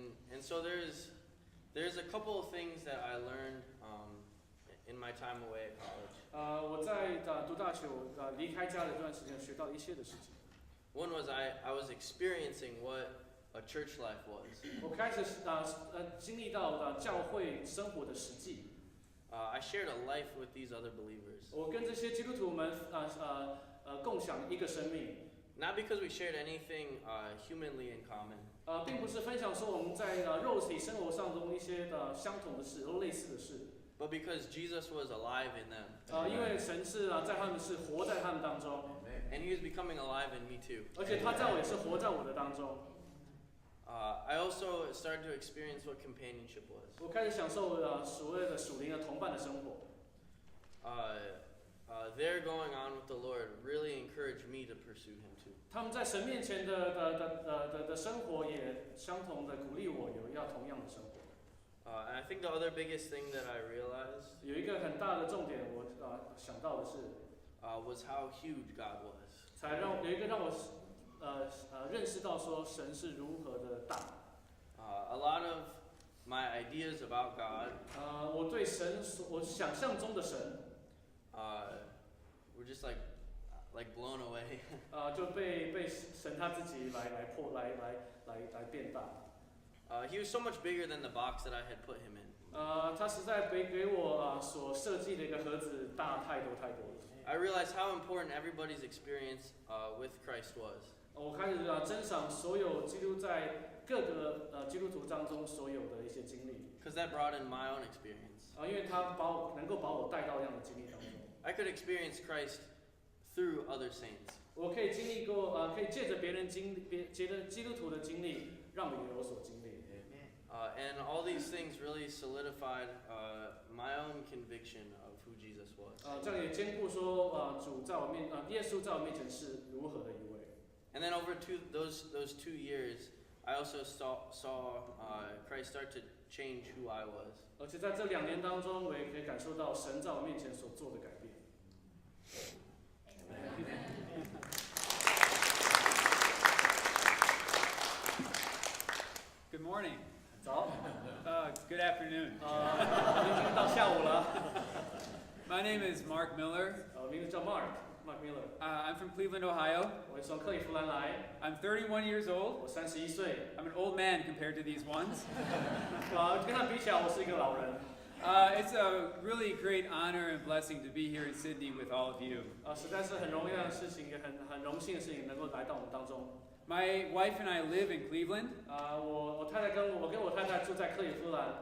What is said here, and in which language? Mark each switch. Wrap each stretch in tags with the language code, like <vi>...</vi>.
<en>And so there's a couple of things that I learned in my time away at college.</en> <zh>我在读大学，离开家的这段时间，学到一些的事情。</zh> <en>One was I was experiencing what a church life was.</en> <zh>我开始经历到教会生活的实际。</zh> <en>I shared a life with these other believers.</en> <zh>我跟这些基督徒们共享一个生命。</zh> <en>Not because we shared anything humanly in common.</en> <zh>并不是分享说我们在肉体生活上中一些相同的事，都类似的事。</zh> <en>but because Jesus was alive in them.</en> <zh>因为神是在他们是活在他们当中，</zh> <en>And he was becoming alive in me too.</en> <zh>而且他在我也是活在我的当中。</zh> <en>I also started to experience what companionship was.</en> <zh>我开始享受所谓的属灵的同伴的生活。</zh> <en>Their going on with the Lord really encouraged me to pursue him too.</en> <zh>他们在神面前的生活也相同的鼓励我有要同样的生活。</zh> <en>And I think the other biggest thing that I realized</en> <zh>有一个很大的重点，我想到的是，</zh> <en>was how huge God was.</en> <zh>有一个让我认识到说神是如何的大。</zh> <en>A lot of my ideas about God</en> <zh>我对神我想象中的神</zh> <en>were just like blown away.</en> <zh>就被神他自己来变大。</zh> <en>He was so much bigger than the box that I had put him in.</en> <zh>他实在给我所设计的一个盒子大太多太多了。</zh> <en>I realized how important everybody's experience with Christ was.</en> <zh>我开始珍赏所有基督在各个基督徒当中所有的一些经历。</zh> <en>Because that brought in my own experience.</en> <zh>因为他能够把我带到这样的经历当中。</zh> <en>I could experience Christ through other saints.</en> <zh>我可以经历过，可以借着别人基督徒的经历，让我有所经历。</zh> <en>And all these things really solidified my own conviction of who Jesus was.</en> <zh>这样也兼顾说，耶稣在我面前是如何的一位。</zh> <en>And then over those 2 years, I also saw Christ start to change who I was.</en> <zh>而且在这2年当中，我也可以感受到神在我面前所做的改变。</zh> <en>Good morning.</en> <zh>早。</zh> <en>Good afternoon.</en> <zh>已经到下午了。</zh> <en>My name is Mark Miller.</en> <zh>我名字叫 Mark Miller。</zh> <en>I'm from Cleveland, Ohio.</en> <zh>我是从克利夫兰来。</zh> <en>I'm 31 years old.</en> <zh>我31岁。</zh> <en>I'm an old man compared to these ones.</en> <zh>跟他比起来，我是一个老人。</zh> <en>It's a really great honor and blessing to be here in Sydney with all of you.</en> <zh>实在是很荣耀的事情，也很荣幸的事情，能够来到我们当中。</zh> <en>My wife and I live in Cleveland.</en> <zh>我太太跟我太太住在克利夫兰。</zh>